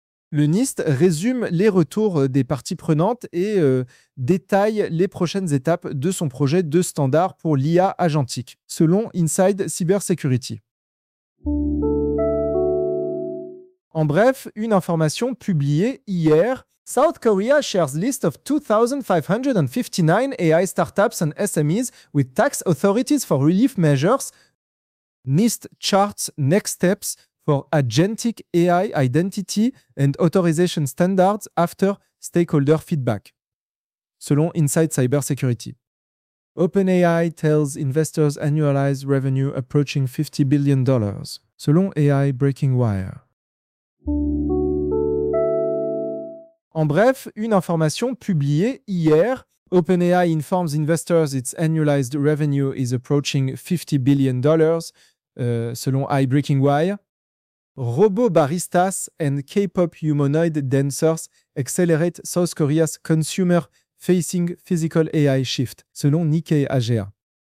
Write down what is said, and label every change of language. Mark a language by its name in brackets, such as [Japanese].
[French] Le NIST résume les retours des parties prenantes et détaille les prochaines étapes de son projet de standard pour l'IA agentique, selon Inside Cybersecurity. En bref, une information publiée hier. [English] South Korea shares list of 2,559 AI startups and SMEs with tax authorities for relief measures. NIST charts next steps for agentic AI identity and authorization standards after stakeholder feedback, [French] selon [English] Inside Cybersecurity. OpenAI tells investors annualized revenue approaching $50 billion, [French] selon [English] AI Breaking Wire. [French] En bref, une information publiée hier. [English] OpenAI informs investors its annualized revenue is approaching $50 billion, [French] selon [English] AI Breaking Wire. Robot baristas and K-pop humanoid dancers accelerate South Korea's consumer facing physical AI shift, [French] selon [English] Nikkei Asia.